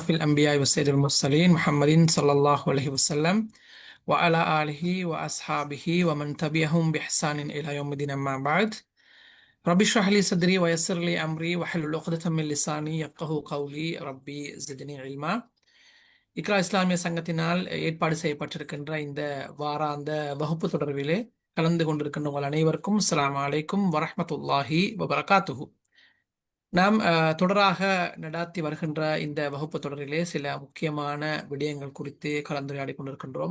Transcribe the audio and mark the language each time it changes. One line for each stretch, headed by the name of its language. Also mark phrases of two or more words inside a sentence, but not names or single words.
Arabic: الأنبياء والسيد المرسلين محمد صلى الله عليه وسلم وعلى آله وأصحابه ومن تبعهم بإحسان إلى يوم الدين أما بعد رب اشرح لي صدري ويسر لي أمري واحلل عقدة من لساني يفقهوا قولي ربي زدني علما
Tamil: இக்ரா இஸ்லாமிய சங்கத்தினால் ஏற்பாடு செய்யப்பட்டிருக்கின்ற இந்த வாராந்த வகுப்பு தொடர்பிலே கலந்து கொண்டிருக்கின்ற உங்கள் அனைவருக்கும்
Arabic: السلام عليكم ورحمة الله وبركاته.
Tamil: நாம் தொடராக நடாத்தி வருகின்ற இந்த வகுப்பு தொடரிலே சில முக்கியமான விடயங்கள் குறித்து கலந்துரையாடி கொண்டிருக்கின்றோம்.